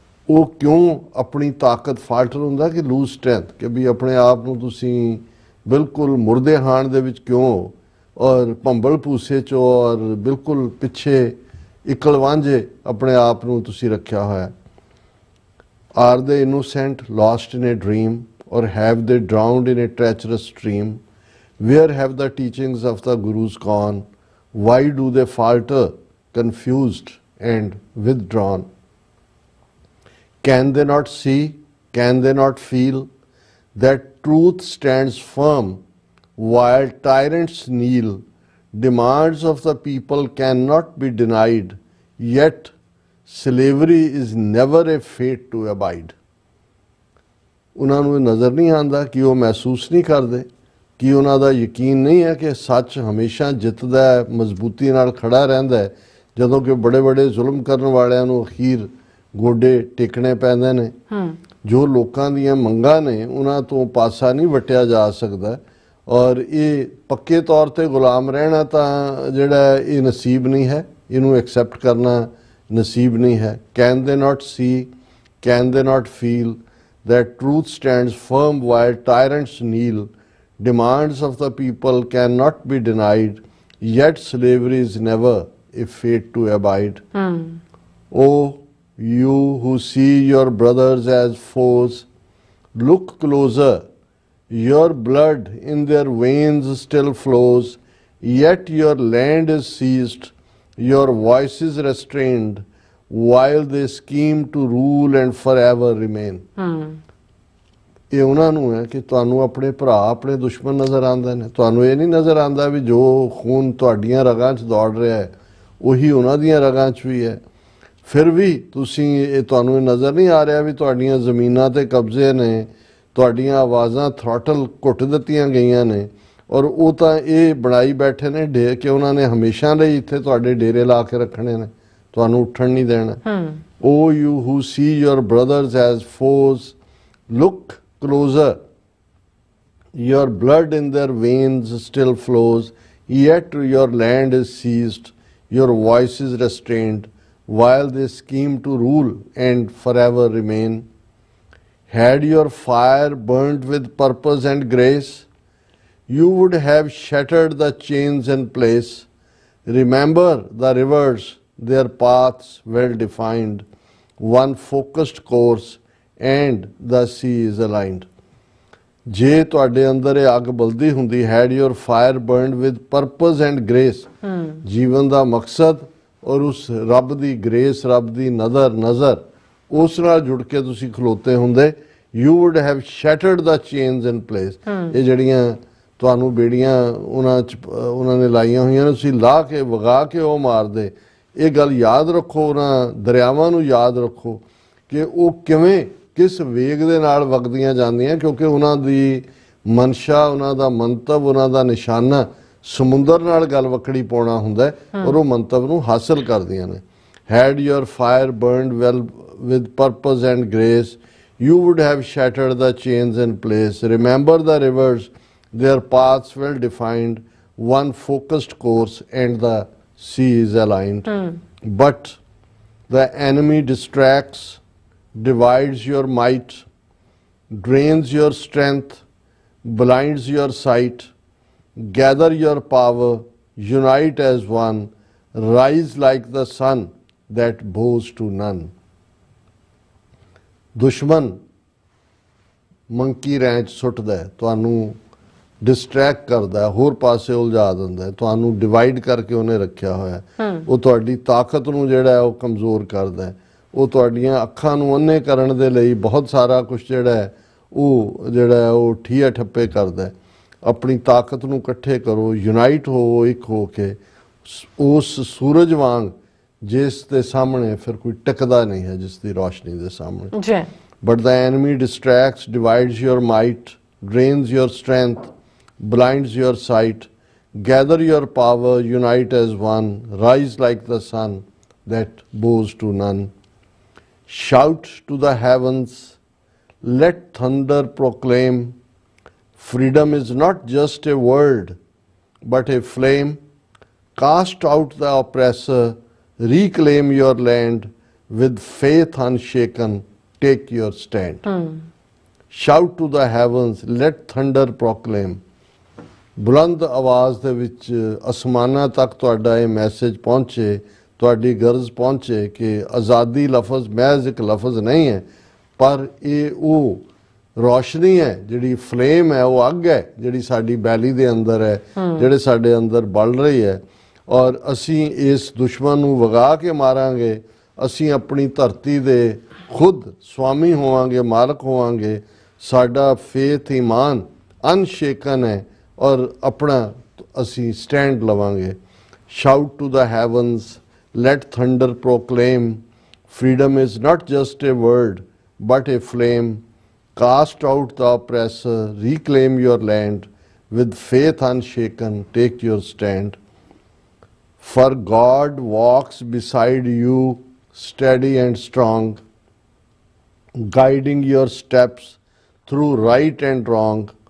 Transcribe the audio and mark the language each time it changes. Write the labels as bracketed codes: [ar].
[pa] ਉਹ ਕਿਉਂ ਆਪਣੀ ਤਾਕਤ ਫਾਲਟਰ ਹੁੰਦਾ ਕਿ [en] lose strength, [pa] ਕਿ ਵੀ ਆਪਣੇ ਆਪ ਨੂੰ ਤੁਸੀਂ ਬਿਲਕੁਲ ਮੁਰਦੇ ਹਾਣ ਦੇ ਵਿੱਚ ਕਿਉਂ ਔਰ ਭੰਬਲ ਭੂਸੇ 'ਚ ਔਰ ਬਿਲਕੁਲ ਪਿੱਛੇ ਇਕਲ ਵਾਂਝੇ ਆਪਣੇ ਆਪ ਨੂੰ ਤੁਸੀਂ ਰੱਖਿਆ ਹੋਇਆ? [en] Are they innocent lost in a dream or have they drowned in a treacherous stream? Where have the teachings of the Gurus gone? Why do they falter, confused and withdrawn? Can they not see, can they not feel that truth stands firm while tyrants kneel? Demands of the people cannot be denied, yet slavery is never a fate to abide. [pa] ਉਹਨਾਂ ਨੂੰ ਨਜ਼ਰ ਨਹੀਂ ਆਉਂਦਾ ਕਿ ਉਹ ਮਹਿਸੂਸ ਨਹੀਂ ਕਰਦੇ, ਕਿ ਉਹਨਾਂ ਦਾ ਯਕੀਨ ਨਹੀਂ ਹੈ ਕਿ ਸੱਚ ਹਮੇਸ਼ਾ ਜਿੱਤਦਾ ਹੈ, ਮਜ਼ਬੂਤੀ ਨਾਲ ਖੜਾ ਰਹਿੰਦਾ ਹੈ, ਜਦੋਂ ਕਿ ਬੜੇ ਬੜੇ ਜ਼ੁਲਮ ਕਰਨ ਵਾਲਿਆਂ ਨੂੰ ਅਖੀਰ ਗੋਡੇ ਟੇਕਣੇ ਪੈਂਦੇ ਨੇ। ਜੋ ਲੋਕਾਂ ਦੀਆਂ ਮੰਗਾਂ ਨੇ ਉਹਨਾਂ ਤੋਂ ਪਾਸਾ ਨਹੀਂ ਵਟਿਆ ਜਾ ਸਕਦਾ, ਔਰ ਇਹ ਪੱਕੇ ਤੌਰ ਤੇ ਗੁਲਾਮ ਰਹਿਣਾ ਤਾਂ ਜਿਹੜਾ ਇਹ ਨਸੀਬ ਨਹੀਂ ਹੈ, ਇਹਨੂੰ ਐਕਸੈਪਟ ਕਰਨਾ ਨਸੀਬ ਨਹੀਂ ਹੈ। [en] Can they not see, can they not feel that truth stands firm while tyrants kneel? Demands of the people cannot be denied, yet slavery is never a fate to abide. Oh, you who see your brothers as foes, look closer. Your blood in their veins still flows, yet your land is seized, your voice is restrained, while they scheme to rule and forever remain. [pa] ਇਹ ਉਹਨਾਂ ਨੂੰ ਹੈ ਕਿ ਤੁਹਾਨੂੰ ਆਪਣੇ ਭਰਾ ਆਪਣੇ ਦੁਸ਼ਮਣ ਨਜ਼ਰ ਆਉਂਦੇ ਨੇ। ਤੁਹਾਨੂੰ ਇਹ ਨਹੀਂ ਨਜ਼ਰ ਆਉਂਦਾ ਵੀ ਜੋ ਖੂਨ ਤੁਹਾਡੀਆਂ ਰਗਾਂ 'ਚ ਦੌੜ ਰਿਹਾ ਹੈ ਉਹੀ ਉਹਨਾਂ ਦੀਆਂ ਰਗਾਂ 'ਚ ਵੀ ਹੈ। ਫਿਰ ਵੀ ਤੁਹਾਨੂੰ ਇਹ ਨਜ਼ਰ ਨਹੀਂ ਆ ਰਿਹਾ ਵੀ ਤੁਹਾਡੀਆਂ ਜ਼ਮੀਨਾਂ ਤੇ ਕਬਜ਼ੇ ਨੇ, ਤੁਹਾਡੀਆਂ ਆਵਾਜ਼ਾਂ ਥ੍ਰੋਟਲ ਘੁੱਟ ਦਿੱਤੀਆਂ ਗਈਆਂ ਨੇ, ਔਰ ਉਹ ਤਾਂ ਇਹ ਬਣਾਈ ਬੈਠੇ ਨੇ ਕਿ ਉਹਨਾਂ ਨੇ ਹਮੇਸ਼ਾ ਲਈ ਇੱਥੇ ਤੁਹਾਡੇ ਡੇਰੇ ਲਾ ਕੇ ਰੱਖਣੇ ਨੇ, ਤੁਹਾਨੂੰ ਉੱਠਣ ਨਹੀਂ ਦੇਣਾ। [en] O you who see your brothers as foes, look closer. Your blood in their veins still flows, yet your land is seized, your voice is restrained, while they scheme to rule and forever remain. Had your fire burnt with purpose and grace, you would have shattered the chains in place. Remember the rivers, their paths well defined, one focused course, and the sea is aligned. [pa] ਜੇ ਤੁਹਾਡੇ ਅੰਦਰ ਇਹ ਅੱਗ ਬਲਦੀ ਹੁੰਦੀ, [en] had your fire burned with purpose and grace, [pa] ਜੀਵਨ ਦਾ ਮਕਸਦ ਔਰ ਉਸ ਰੱਬ ਦੀ ਗ੍ਰੇਸ, ਰੱਬ ਦੀ ਨਜ਼ਰ ਉਸ ਨਾਲ ਜੁੜ ਕੇ ਤੁਸੀਂ ਖਲੋਤੇ ਹੁੰਦੇ, [en] you would have shattered the chains in place. [pa] ਇਹ ਜਿਹੜੀਆਂ ਤੁਹਾਨੂੰ ਬੇੜੀਆਂ ਉਹਨਾਂ ਨੇ ਲਾਈਆਂ ਹੋਈਆਂ ਨੇ, ਤੁਸੀਂ ਲਾ ਕੇ ਵਗਾ ਕੇ ਉਹ ਮਾਰਦੇ। ਇਹ ਗੱਲ ਯਾਦ ਰੱਖੋ, ਉਹਨਾਂ ਦਰਿਆਵਾਂ ਨੂੰ ਯਾਦ ਰੱਖੋ ਕਿ ਉਹ ਕਿਸ ਵੇਗ ਦੇ ਨਾਲ ਵਗਦੀਆਂ ਜਾਂਦੀਆਂ, ਕਿਉਂਕਿ ਉਹਨਾਂ ਦੀ ਮਨਸ਼ਾ, ਉਹਨਾਂ ਦਾ ਮੰਤਵ, ਉਹਨਾਂ ਦਾ ਨਿਸ਼ਾਨਾ ਸਮੁੰਦਰ ਨਾਲ ਗੱਲ ਵਕੜੀ ਪਾਉਣਾ ਹੁੰਦਾ ਔਰ ਉਹ ਮੰਤਵ ਨੂੰ ਹਾਸਲ ਕਰਦੀਆਂ ਨੇ। [en] Had your fire burned well with purpose and grace, you would have shattered the chains in place. Remember the rivers, their paths well defined, one focused course, and the sea is aligned. But the enemy distracts, divides your might, drains your strength, blinds your sight. Gather your power, unite as one, rise like the sun that bows to none. [pa] ਦੁਸ਼ਮਣ [en] monkey wrench [pa] ਸੁੱਟਦਾ ਹੈ, ਤੁਹਾਨੂੰ distract ਕਰਦਾ ਹੈ, ਹੋਰ ਪਾਸੇ ਉਲਝਾ ਦਿੰਦਾ ਹੈ, ਤੁਹਾਨੂੰ ਡਿਵਾਈਡ ਕਰਕੇ ਉਹਨੇ ਰੱਖਿਆ ਹੋਇਆ ਹੈ। ਉਹ ਤੁਹਾਡੀ ਤਾਕਤ ਨੂੰ ਜਿਹੜਾ ਹੈ ਉਹ ਕਮਜ਼ੋਰ ਕਰਦਾ ਹੈ, ਉਹ ਤੁਹਾਡੀਆਂ ਅੱਖਾਂ ਨੂੰ ਅੰਨੇ ਕਰਨ ਦੇ ਲਈ ਬਹੁਤ ਸਾਰਾ ਕੁਝ ਜਿਹੜਾ ਹੈ ਉਹ ਠੀਆ ਠੱਪੇ ਕਰਦਾ ਹੈ। ਆਪਣੀ ਤਾਕਤ ਨੂੰ ਇਕੱਠੇ ਕਰੋ, ਯੂਨਾਈਟ ਹੋਵੋ, ਇੱਕ ਹੋ ਕੇ ਉਸ ਸੂਰਜ ਵਾਂਗ ਜਿਸ ਦੇ ਸਾਹਮਣੇ ਫਿਰ ਕੋਈ ਟਿਕਦਾ ਨਹੀਂ ਹੈ, ਜਿਸ ਦੀ ਰੋਸ਼ਨੀ ਦੇ ਸਾਹਮਣੇ। [en] But the enemy distracts, divides your might, drains your strength, blinds your sight. Gather your power, unite as one, rise like the sun that bows to none. Shout to the heavens, let thunder proclaim, freedom is not just a word, but a flame. Cast out the oppressor, reclaim your land, with faith unshaken, take your stand. Shout to the heavens, let thunder proclaim. [pa] ਬੁਲੰਦ ਆਵਾਜ਼ ਦੇ ਵਿੱਚ ਅਸਮਾਨਾਂ ਤੱਕ ਤੁਹਾਡਾ ਇਹ message ਪਹੁੰਚੇ, ਤੁਹਾਡੀ ਗਰਜ਼ ਪਹੁੰਚੇ ਕਿ ਆਜ਼ਾਦੀ ਲਫ਼ਜ਼ ਮਹਿਜ਼ ਇੱਕ ਲਫ਼ਜ਼ ਨਹੀਂ ਹੈ, ਪਰ ਇਹ ਉਹ ਰੋਸ਼ਨੀ ਹੈ, ਜਿਹੜੀ ਫਲੇਮ ਹੈ, ਉਹ ਅੱਗ ਹੈ ਜਿਹੜੀ ਸਾਡੀ ਬੈਲੀ ਦੇ ਅੰਦਰ ਹੈ, ਜਿਹੜੇ ਸਾਡੇ ਅੰਦਰ ਬਲ ਰਹੀ ਹੈ। ਔਰ ਅਸੀਂ ਇਸ ਦੁਸ਼ਮਣ ਨੂੰ ਵਗਾ ਕੇ ਮਾਰਾਂਗੇ, ਅਸੀਂ ਆਪਣੀ ਧਰਤੀ ਦੇ ਖੁਦ ਸਵਾਮੀ ਹੋਵਾਂਗੇ, ਮਾਲਕ ਹੋਵਾਂਗੇ। ਸਾਡਾ ਫੇਥ ਈਮਾਨ ਅਨਸ਼ੇਕਨ ਹੈ ਔਰ ਆਪਣਾ ਅਸੀਂ ਸਟੈਂਡ ਲਵਾਂਗੇ। [en] Shout to the heavens, let thunder proclaim, freedom is not just a word but a flame. Cast out the oppressor, reclaim your land, with faith unshaken, take your stand. For God walks beside you, steady and strong, guiding your steps through right and wrong.